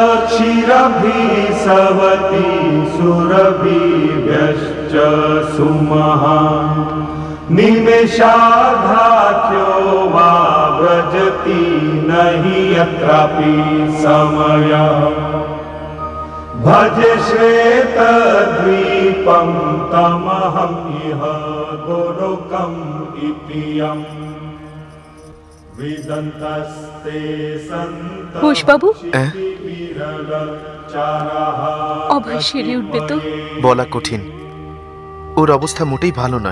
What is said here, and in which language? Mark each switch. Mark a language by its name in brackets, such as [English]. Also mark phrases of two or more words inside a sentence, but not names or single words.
[Sanskrit] क्षीरभिसवति सुरभिभ्यश्च सुमहान् निमेषार्धाख्यो वा व्रजति नहि यत्रापि समयः भजे श्वेतद्वीपं तमहम् इह गोलोकम् इति यम् विदन्तस्ते सन्तः [Bangla] ঘোষবাবু বিরলচারः অভয় সেরে উঠবে তো? বলা কঠিন। ওর অবস্থা মোটেই ভালো নয়।